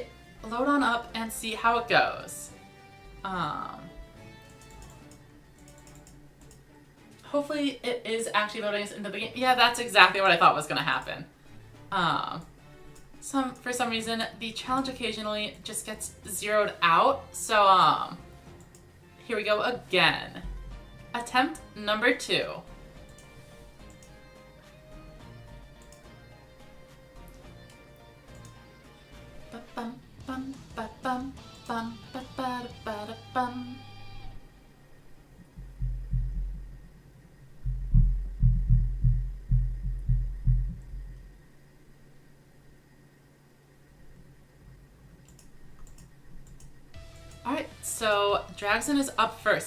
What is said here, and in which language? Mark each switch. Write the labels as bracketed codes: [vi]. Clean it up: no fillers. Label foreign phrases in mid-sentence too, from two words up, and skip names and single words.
[en] Load on up and see how it goes. Hopefully it is actually loading us into the game. Yeah, that's exactly what I thought was going to happen. For some reason, the challenge occasionally just gets zeroed out. So, here we go again. Attempt number 2. Ba-bum, bum, ba-bum, bum, ba-ba-da-ba-da-bum. Alright, so Dragzen is up first.